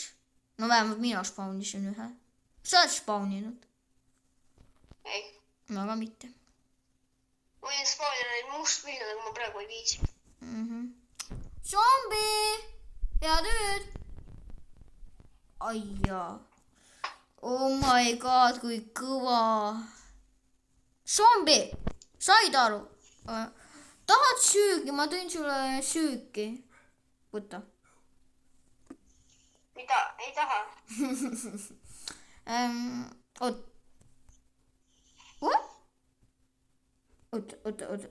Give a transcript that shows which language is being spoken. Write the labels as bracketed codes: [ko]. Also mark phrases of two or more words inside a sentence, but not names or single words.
[et] No vähemalt mina spawnisin ühe. Sa oled spawninud? Ei. No aga mitte. Ma võin spawnida neid mustvilju, aga ma praegu ei viitsi. Zombi! Hea tööd! Ai jaa. [en] Oh my god, [et] kui kõva. Zombi! Said aru? Tahad süügi? Ma tõin sulle süüki. Võta. Mida? Ei taha. Oot. Oot.